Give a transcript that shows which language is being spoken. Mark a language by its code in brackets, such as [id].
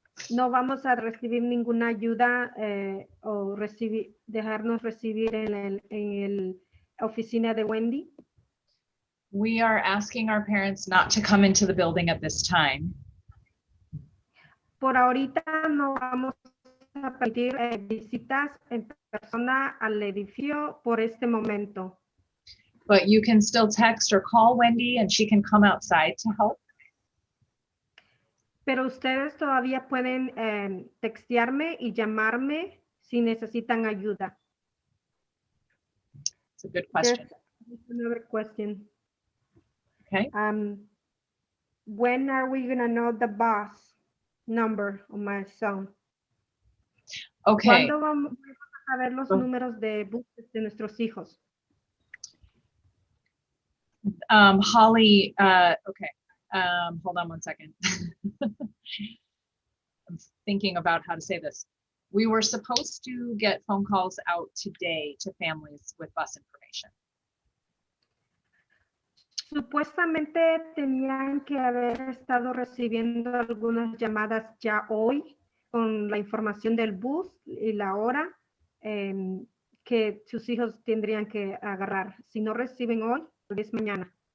[es] No vamos a recibir ninguna ayuda o dejarnos recibir en la oficina de Wendy. [en] We are asking our parents not to come into the building at this time. [es] Por ahorita no vamos a permitir visitas en persona al edificio por este momento. [en] But you can still text or call Wendy and she can come outside to help. [es] Pero ustedes todavía pueden textearme y llamarme si necesitan ayuda. [en] It's a good question. There's another question. Okay. When are we going to know the bus number of my son? Okay. [es] ¿Cuándo vamos a ver los números de buses de nuestros hijos? [en] Holly, okay. Hold on one second. I'm thinking about how to say this. We were supposed to get phone calls out today to families with bus information. [es] Supuestamente tenían que haber estado recibiendo algunas llamadas ya hoy con la información del bus y la hora que sus hijos tendrían que agarrar. Si no reciben hoy, tal vez mañana.